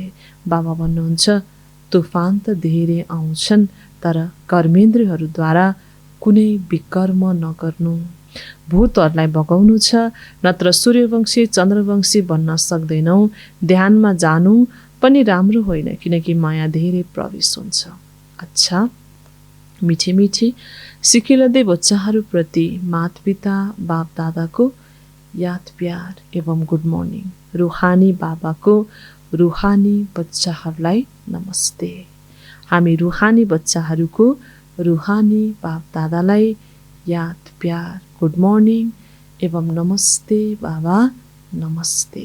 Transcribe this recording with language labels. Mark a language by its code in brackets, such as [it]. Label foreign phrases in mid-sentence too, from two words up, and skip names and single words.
[ne] बाबा भन्नुहुन्छ तुफान त धेरै आउँछन् तर कर्मेन्द्रियहरूद्वारा कुनै विकर्म नगर्नु। भूतहरूलाई भगाउनु छ, नत्र सूर्यवंशी चन्द्रवंशी बन्न सक्दैनौ। ध्यानमा जानु पनि राम्रो होइन किनकि माया धेरै प्रवेश हुन्छ। अच्छा, [hi] मिठी मिठी सिकिलदै [ne] बच्चाहरूप्रति माता-पिता बाप दादाको [hi] याद प्यार [ne] एवं [en] good morning. [ne] रूहानी बाबाको रूहानी बच्चाहरूलाई नमस्ते। हामी रूहानी बच्चाहरूको रूहानी बाप दादालाई [hi] याद प्यार [en] good morning [ne] एवं नमस्ते बाबा नमस्ते।